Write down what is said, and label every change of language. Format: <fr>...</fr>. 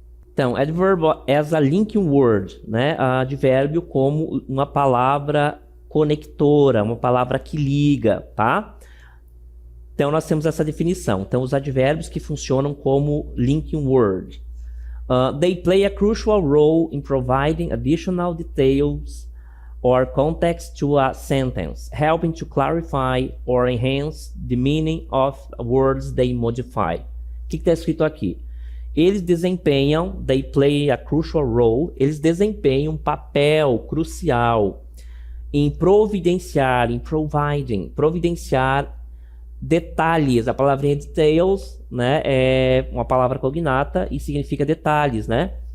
<pt>Então,</pt> <en>adverb as a linking word,</en> <pt>né? Advérbio como uma palavra conectora, uma palavra que liga, tá? Então, nós temos essa definição. Então, os advérbios que funcionam como linking word.</pt> <en>They play a crucial role in providing additional details or context to a sentence, helping to clarify or enhance the meaning of words they modify.</en> <pt>O que está escrito aqui? Eles desempenham,</pt> <en>they play a crucial role,</en> <pt>eles desempenham um papel crucial em providenciar, em providenciar detalhes. A palavrinha details, né, é uma palavra cognata e significa detalhes, né?</pt>